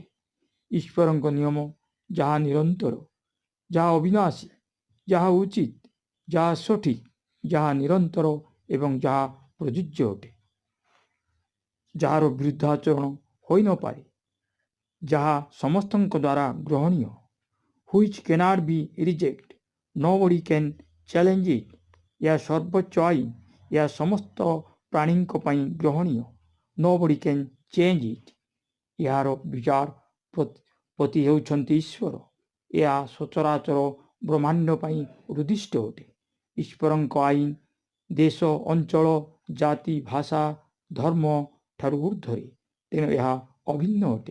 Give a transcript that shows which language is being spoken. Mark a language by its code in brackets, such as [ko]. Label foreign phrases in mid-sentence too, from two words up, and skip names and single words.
[or] ଈଶ୍ୱରଙ୍କ ନିୟମ ଯାହା ନିରନ୍ତର, ଯାହା ଅବିନାଶୀ, ଯାହା ଉଚିତ, ଯାହା ସଠିକ୍, ଯାହା ନିରନ୍ତର ଏବଂ ଯାହା ପ୍ରଯୁଜ୍ୟ ଅଟେ, ଯାହାର ବିରୁଦ୍ଧାଚରଣ ହୋଇନପାରେ, ଯାହା ସମସ୍ତଙ୍କ ଦ୍ୱାରା ଗ୍ରହଣୀୟ, [en] which cannot be rejected, nobody can challenge it। [or] ଏହା ସର୍ବୋଚ୍ଚ ଆଇନ, ଏହା ସମସ୍ତ ପ୍ରାଣୀଙ୍କ ପାଇଁ ଗ୍ରହଣୀୟ, [en] nobody can change it। [or] ଏହାର ବିଚାରପତି ହେଉଛନ୍ତି ଈଶ୍ୱର। ଏହା ସଚରାଚର ବ୍ରହ୍ମାଣ୍ଡ ପାଇଁ ଉଦ୍ଦିଷ୍ଟ ଅଟେ। ଈଶ୍ୱରଙ୍କ ଆଇନ ଦେଶ, ଅଞ୍ଚଳ, ଜାତି, ଭାଷା, ଧର୍ମ ଠାରୁ ଊର୍ଦ୍ଧ୍ୱରେ, ତେଣୁ ଏହା ଅଭିନ୍ନ ଅଟେ।